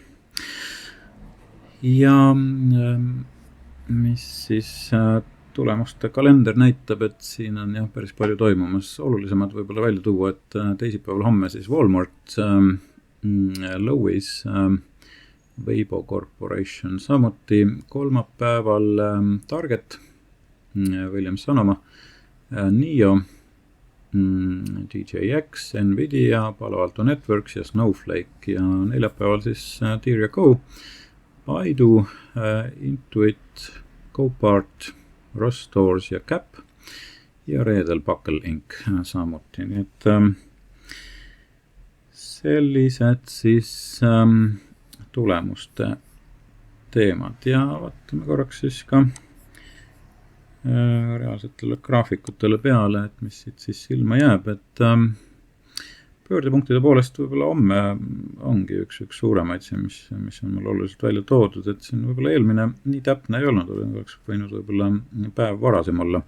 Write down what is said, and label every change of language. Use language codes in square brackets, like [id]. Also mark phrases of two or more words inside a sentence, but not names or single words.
[et] Ja mis siis tulemuste kalender näitab, et siin on päris palju toimumas. Olulisemad võib-olla välja tuua, et teisipäeval homme siis Walmart, Lowe's, Weibo Corporation, samuti kolmapäeval Target, Williams-Sonoma, NIO, DJX, Nvidia, Palo Alto Networks ja Snowflake ja neljapäeval siis Tier & Co, Baidu, Intuit, Copart, Ross Stores ja Cap ja reedel Buckle Inc. samuti. Nii et sellised siis tulemuste teemad ja vaatame korraks siis ka reaalsetele graafikutele peale, et mis siit siis silma jääb, et pöördepunktide poolest võib-olla homme ongi üks suuremaid see, mis on mul oluliselt välja toodud, et siin võib-olla eelmine nii täpne ei olnud, oleks võinud võib-olla päev varasem olla.